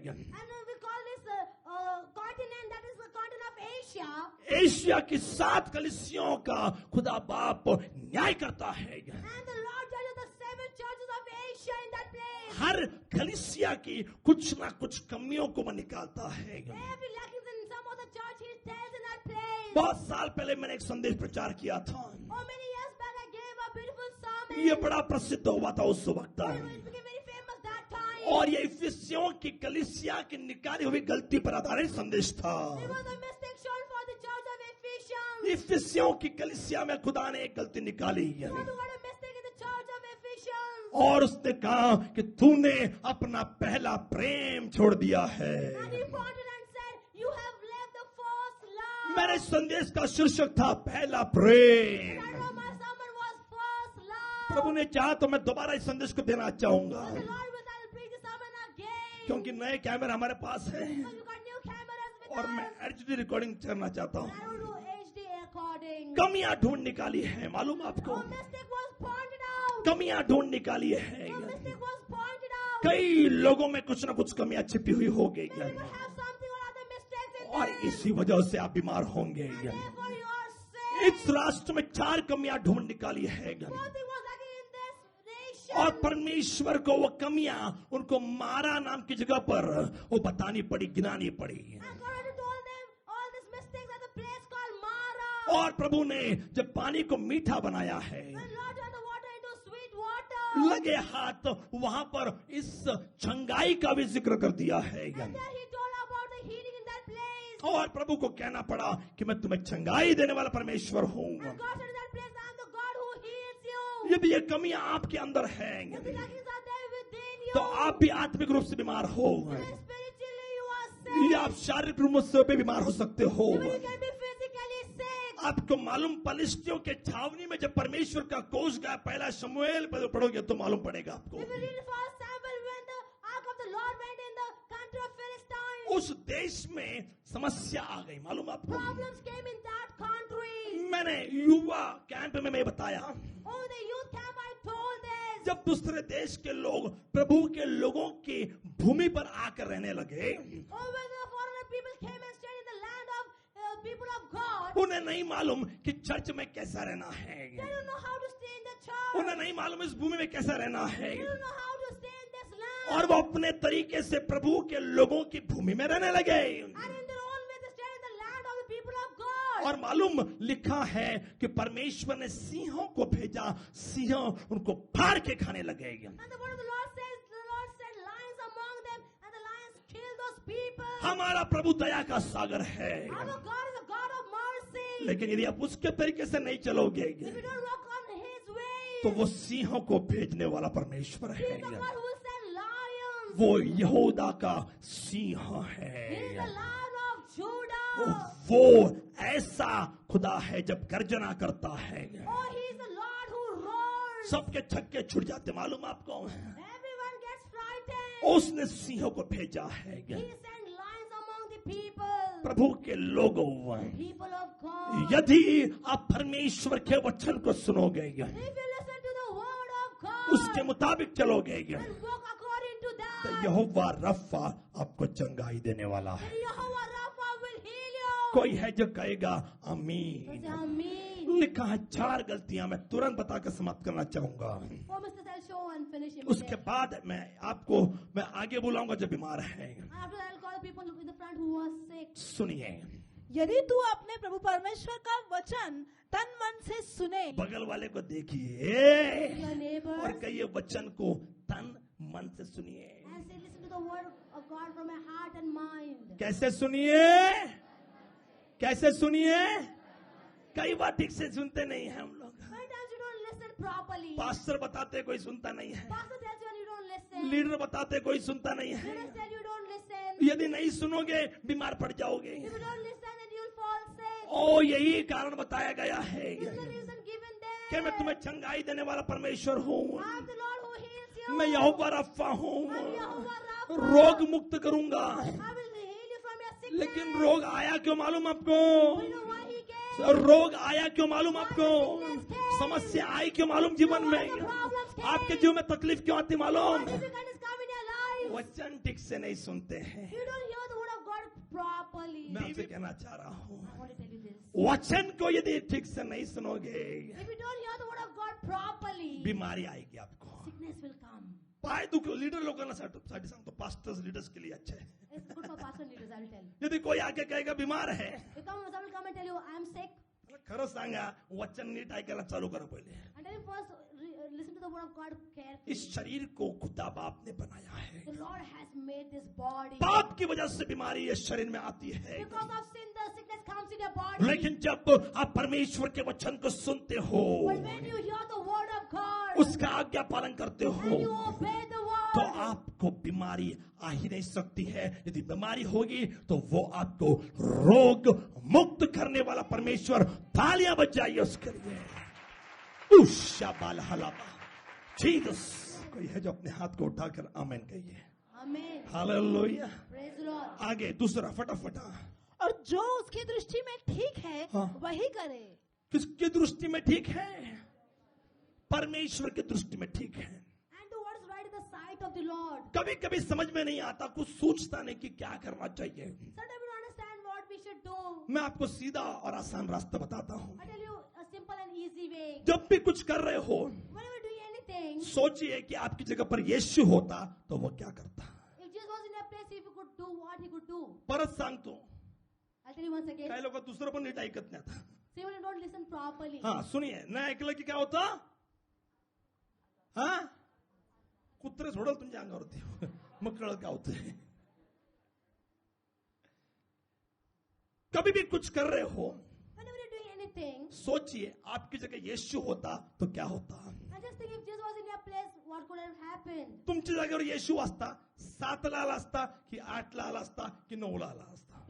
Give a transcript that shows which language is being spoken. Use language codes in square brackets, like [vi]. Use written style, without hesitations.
[en] And we call this continent, that is the continent of Asia. [hi] Asia की 7 कलीसियाओं का खुदा बाप न्याय करता है। [en] And the Lord judges the 7 churches of Asia in that place. [hi] हर कलीसिया की कुछ ना कुछ कमियों को वो निकालता है। [en] Every lacking in some of the church, he tells in that place. [hi] बहुत साल पहले मैंने एक संदेश प्रचार किया था, [en] Oh, many years back I gave a beautiful sermon. [hi] ये बड़ा प्रसिद्ध हुआ था उस वक्त। [en] It became very famous that time. [hi] और ये इफिसियों की कलीसिया की निकाली हुई गलती पर आधारित संदेश था। [en] It was a mistake shown for the church of [hi] इफिसियों की कलीसिया में खुदा ने एक गलती निकाली है [en] God got a mistake in the church of Ephesians. [hi] और उसने कहा कि तूने अपना पहला प्रेम छोड़ दिया है. [en] And he pointed and said, you have left the first love. [hi] मेरे संदेश का शीर्षक था पहला प्रेम. [en] And my sermon was first love. [hi] प्रभु ने चाहा तो मैं दोबारा इस संदेश को देना चाहूंगा [en] The Lord will I'll bring the sermon again. [hi] क्योंकि नए कैमरे हमारे पास हैं [en] Because you got new cameras with [hi] और मैं [en] us. [hi] HD रिकॉर्डिंग करना चाहता हूँ. [en] I will do HD recording. [hi] कमियां ढूंढ निकाली है, मालूम आपको? [en] A mistake was pointed out. [hi] कमियां ढूंढ निकाली है. [en] A mistake was pointed out. [hi] कई लोगों में कुछ ना कुछ कमियां छिपी हुई हो गई [en] They [hi] है [en] will have something or other mistakes in [hi] और [en] them. [hi] इसी वजह से आप बीमार होंगे. [en] Therefore you are sick. [hi] इस राष्ट्र में 4 कमियां ढूंढ निकाली है [en] Something was lacking in this nation. [hi] और परमेश्वर को वो कमियां उनको मारा नाम की जगह पर वो बतानी पड़ी, गिनानी पड़ी. [en] And God had told them all these mistakes at the place called Mara. [hi] और प्रभु ने जब पानी को मीठा बनाया है, [en] And Lord turned the water into sweet water. [hi] लगे हाथ वहां पर इस छंगाई का भी जिक्र कर दिया है. [en] And then he told about the healing in that place. [hi] और प्रभु को कहना पड़ा कि मैं तुम्हें छंगाई देने वाला परमेश्वर हूँ. [en] And God said in that place, I am the God who heals you. [hi] यदि ये कमियां आपके अंदर हैं [en] If the lackings are there within you, [hi] तो आप भी आत्मिक रूप से बीमार हो [en] then spiritually you are [hi] या आप शारीरिक रूप से भी बीमार हो सकते हो. [en] Even you can be physically sick. [hi] आपको मालूम पलिश्तियों के छावनी में जब परमेश्वर का कोष गया, पहला शमूएल पढ़ोगे तो मालूम पड़ेगा आपको. [en] If you read first Samuel when the ark of the Lord went in the country of Philistine, [hi] उस देश में समस्या आ गई, मालूम आपको? [en] problems came in that country. [hi] मैंने युवा कैंप में मैं बताया, [en] Oh, the youth camp, I told this. [hi] जब दूसरे देश के लोग प्रभु के लोगों की भूमि पर आकर रहने लगे, [en] Oh, when the foreigner people came and stayed in the land of people of God, [hi] उन्हें नहीं मालूम कि चर्च में कैसा रहना है. [en] they don't know how to stay in the church. [hi] उन्हें नहीं मालूम इस भूमि में कैसा रहना है. [en] They don't know how to stay in this land. [hi] और वो अपने तरीके से प्रभु के लोगों की भूमि में रहने लगे. [en] And in their own way, they stay in the land of the people of God. [hi] और मालूम लिखा है कि परमेश्वर ने सिंहों को भेजा, सिंह उनको फाड़ के खाने लगे. [en] And the word of the Lord says, the Lord sent lions among them, and the lions killed those people. [hi] हमारा प्रभु दया का सागर है, [en] Our God is a God of mercy. [hi] लेकिन यदि आप उसके तरीके से नहीं चलोगे [en] If you don't walk on His way, [hi] तो वो सिंहों को भेजने वाला परमेश्वर [en] He [hi] है. [en] is the one who will send lions. [hi] वो यहूदा का सिंह [en] He is [hi] है. [en] the Lion of Judah. [hi] वो ऐसा खुदा है जब गर्जना करता है [en] Oh, He is the Lord who roars. [hi] सबके छक्के छुट जाते, मालूम आपको? [en] Everyone gets frightened. [hi] उसने सिंहों को भेजा है. [en] He sent lions among the people. [hi] प्रभु के लोगों, [en] People of God. [hi] यदि आप परमेश्वर के वचन को सुनोगे, [en] If you listen to the word of God [hi] उसके मुताबिक चलोगे, [en] and walk according to [hi] तो [en] that, [hi] यहोवा रफ़ा आपको चंगाई देने वाला है. [en] Jehovah Rapha will heal you. [hi] कोई है जो कहेगा आमीन. [en] Say amen. [hi] लिखा है 4 गलतियां मैं तुरंत बताकर समाप्त करना चाहूंगा. [en] Oh, Mr. I'll show and finish him. [hi] उसके बाद मैं आगे बुलाऊंगा जो बीमार है. [en] After that, I'll call the people in the front who are sick. [hi] सुनिए, यदि तू अपने प्रभु परमेश्वर का वचन तन मन से सुने, बगल वाले को देखिए [en] Your neighbors. [hi] और कहिए वचन को तन मन से सुनिए. [en] And say, listen to the word of God from my heart and mind. [hi] कैसे सुनिए? कैसे सुनिए? कई बार ठीक से सुनते नहीं हैं हम लोग. [en] Sometimes you don't listen properly. [hi] Pastor बताते कोई सुनता नहीं है. [en] Pastor tells you and you don't listen. [hi] Leader बताते कोई सुनता नहीं है. [en] Leaders tell you don't listen. [hi] यदि नहीं सुनोगे बीमार पड़ जाओगे. [en] If you don't listen, then you'll fall sick. [hi] ओ यही कारण बताया गया है [en] This is the reason given there. [hi] कि मैं तुम्हें चंगाई देने वाला परमेश्वर हूँ. [en] I am the Lord who heals you. [hi] मैं यहोवा रफ़ा हूँ, [en] I am Jehovah Rapha. [hi] रोग मुक्त करूंगा. [en] I will heal you from your sickness. [hi] लेकिन रोग आया क्यों मालूम आपको? [en] You know why he came? [hi] रोग आया क्यों मालूम आपको? समस्या आई क्यों मालूम जीवन में? आपके जीवन में तकलीफ क्यों आती मालूम? [en] Difficulties come in your life. [hi] वचन ठीक से नहीं सुनते हैं. [en] You don't hear the word of God properly. [hi] मैं आपसे कहना चाह रहा हूँ, [en] I want to tell you this. [hi] वचन को यदि ठीक से नहीं सुनोगे [en] If you don't hear the word of God properly, [hi] बीमारी आएगी आपको. [en] sickness will come. [mr] पाय दुख लीडर लोकांना साठी सांगतो, [hi] पास्टर्स लीडर्स के लिए अच्छा है. [en] It's good for pastor leaders, I will tell you. [hi] यदि कोई आके कहेगा बीमार है, [en] If someone will come and tell you, I am sick, [mr] खरं सांगा वचन नीट ऐकायला चालू करा पहिले. [en] and tell him first, listen to the word of God carefully. [hi] इस शरीर को खुदा बाप ने बनाया है. [en] The Lord has made this body. [hi] पाप की वजह से बीमारी इस शरीर में आती है. [en] Because of sin, the sickness comes in your body. [hi] लेकिन जब आप परमेश्वर के वचन को सुनते हो, [en] But when you hear the word of God [hi] उसका आज्ञा पालन करते [en] and you [hi] हो, [en] obey the [hi] तो [en] word, [hi] आपको बीमारी आ ही नहीं सकती है। यदि बीमारी होगी तो वो आपको रोग मुक्त करने वाला परमेश्वर, तालियां बजाइए उसके लिए। उषा बाल हलाबा जीसस। कोई है जो अपने हाथ को उठाकर आमीन कहिए। [en] Amen. [hi] Hallelujah. [en] Praise the Lord. [hi] आगे दूसरा फटाफट। और जो उसकी दृष्टि में ठीक है हाँ। वही करे। किसकी दृष्टि में ठीक है? परमेश्वर की दृष्टि में ठीक है। [en] And do what is right in the sight of the Lord. [hi] कभी कभी समझ में नहीं आता, कुछ सोचता नहीं कि क्या करना चाहिए। [en] Sometimes we don't understand what we should do. [hi] मैं आपको सीधा और आसान रास्ता बताता हूँ। [en] I tell you a simple and easy way. [hi] जब भी कुछ कर रहे हो, [en] Whenever doing anything, [hi] सोचिए कि आपकी जगह पर यीशु होता तो वो क्या करता। [en] if Jesus was in a place, if he could do what he could do. [mr] परत सांगतो [en] I'll tell you once again. [mr] काही लोक दुसरं पण नीट ऐकत नाही आता। [en] So you don't listen properly. [hi] हा सुनिये, [mr] नाही ऐकलं की काय होतं? हा कुत्रे सोडल तुमच्या अंगावरती, मग कळत काय होतंय। [hi] कभी भी कुछ कर रहे हो, [en] Whenever you're doing anything, [hi] सोचिए आपकी जगह यीशु होता तो क्या होता। [en] I just think if Jesus was in your place, what could have happened? [mr] तुमच्या जागेवर येशू असता, 7 ला आला असता की 8 ला आला असता की 9 ला आला असता।